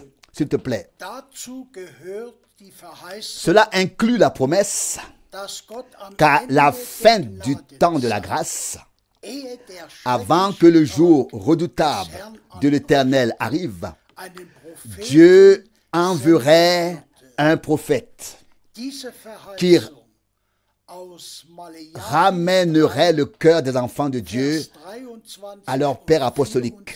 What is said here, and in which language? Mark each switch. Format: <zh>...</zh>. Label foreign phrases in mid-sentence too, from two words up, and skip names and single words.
<fr>S'il te plaît.</fr> <de>Dazu gehört die Verheißung,</de> <fr>Cela inclut la promesse</fr> <de>dass Gott am</de> <fr>qu'à</fr> <de>Ende</de> <fr>la</fr> <de>der</de> <fr>fin du temps de la</fr> <de>Gnadenzeit,</de> <fr>grâce,</fr> <de>ehe der</de> <fr>avant que le jour</fr> <de>schreckliche</de> <fr>redoutable de l'Éternel arrive, Dieu enverrait un prophète qui ramènerait le cœur des enfants de Dieu à leur Père apostolique.</fr>